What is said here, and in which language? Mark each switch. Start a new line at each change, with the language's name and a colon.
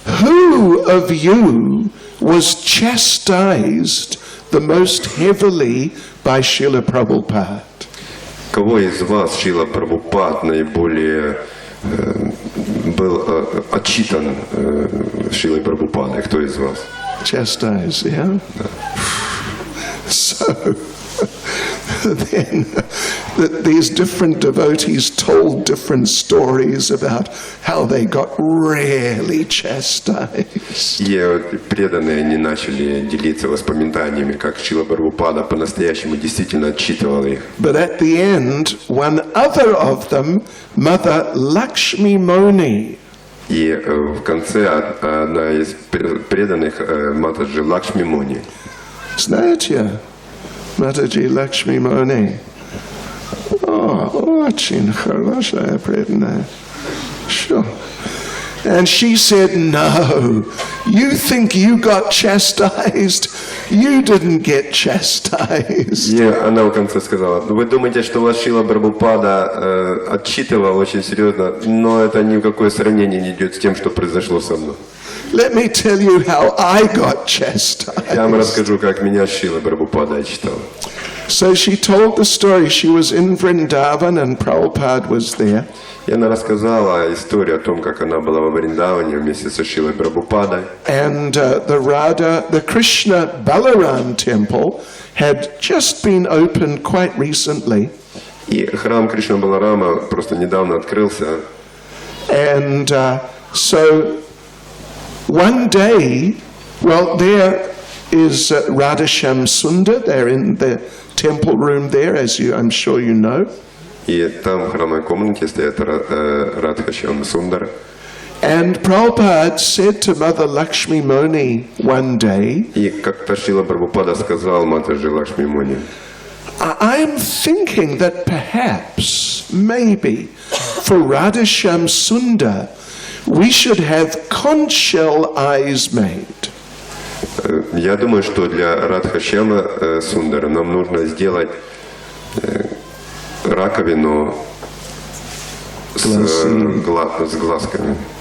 English: Who of you was chastised the most heavily by Srila Prabhupada?
Russian: Кого из вас Шрила Прабхупад наиболее был отчитан Шрилой Прабхупадой? Кто из вас?
English: Chastised, yeah? So then these different devotees told different stories about how they got really chastised.
Russian: И преданные они начали делиться воспоминаниями, как Шрила Прабхупада по-настоящему действительно отчитывал их.
English: But at the end, one other of them, Mother Lakshmi Moni,
Russian: И в конце одна из преданных, Матаджи Лакшми Муни. знаете, Mataji Lakshmi Moni. Очень хорошая преданная.
English: Sure. And she said, no, you think you got chastised? You didn't get chastised.
Russian: И она в конце сказала: вы думаете, что вас Шрила Прабхупада отчитывал очень серьезно, но это ни в какое сравнение не идет с тем, что произошло со мной.
English: Let me tell you how I got chastised.
Russian: Я вам расскажу, как меня Шрила Прабхупада отчитал.
English: So she told the story. She was in Vrindavan and Prabhupada was there.
Russian: И она рассказала историю о том, как она была во Вриндаване вместе со Шрилой Прабхупадой.
English: And the Krishna Balaram temple had just been opened quite recently.
Russian: И храм Кришна Баларама просто недавно открылся.
English: And so one day, well, there is Radhasham Sundar. They're in the temple room there, as I'm sure you know.
Russian: И там в храмовой комнате стоит Радхашьям Сундар.
English: And Prabhupada said to Mother Lakshmi Moni one day,
Russian: И как-то Шрила Прабхупада сказал Матаджи Лакшми Муни,
English: I'm thinking that perhaps, maybe, for Radhasham Sundar, we should have conch shell eyes made.
Russian: я думаю, что для Радхашьяма Сундара нам нужно сделать раковину с глазками.